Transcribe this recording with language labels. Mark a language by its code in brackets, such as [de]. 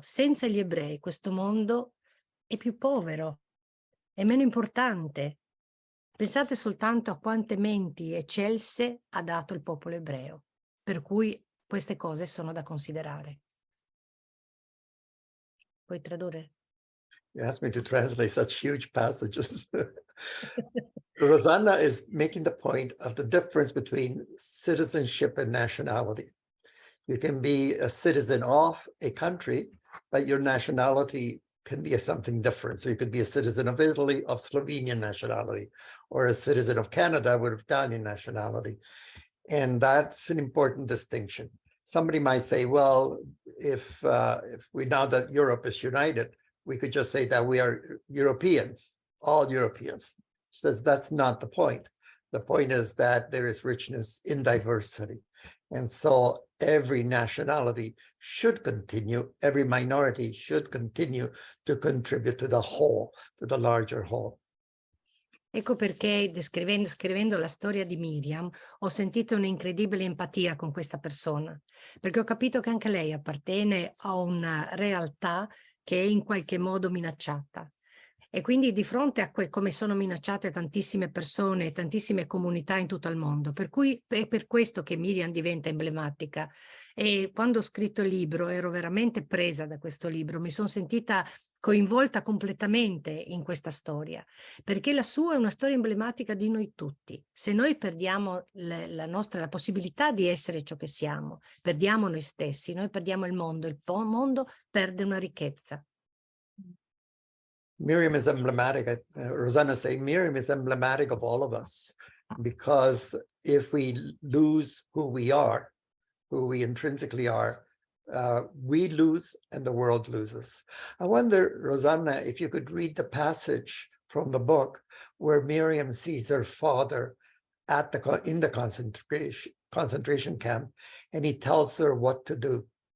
[it] Senza gli ebrei questo mondo è più povero, è meno importante. Pensate soltanto a quante menti eccelse ha dato il popolo ebreo, per cui queste cose sono da considerare. Puoi tradurre? [en] You asked me to translate such huge passages. Rosanna is making the point of the difference between citizenship and nationality. You can be a citizen of a country, but your nationality can be something different. So you could be a citizen of Italy, of Slovenian nationality, or a citizen of Canada with Italian nationality. And that's an important distinction. Somebody might say, well, if we, now that Europe is united, we could just say that we are Europeans, all Europeans. She says that's not the point. The point is that there is richness in diversity. And so every nationality should continue, every minority should continue to contribute to the whole, to the larger whole. [it] Ecco perché scrivendo la storia di Miriam ho sentito un'incredibile empatia con questa persona, perché ho capito che anche lei appartiene a una realtà che è in qualche modo minacciata. E quindi di fronte a come sono minacciate tantissime persone, tantissime comunità in tutto il mondo, per cui è per questo che Miriam diventa emblematica. E quando ho scritto il libro ero veramente presa da questo libro, mi sono sentita coinvolta completamente in questa storia, perché la sua è una storia emblematica di noi tutti. Se noi perdiamo la possibilità di essere ciò che siamo, perdiamo noi stessi, noi perdiamo il mondo perde una ricchezza. [en] Miriam is emblematic. Rosanna saying Miriam is emblematic of all of us, because if we lose who we intrinsically are, we lose and the world loses. I wonder, Rosanna, if you could read the passage from the book where Miriam sees her father in the concentration camp, and he tells her what to do.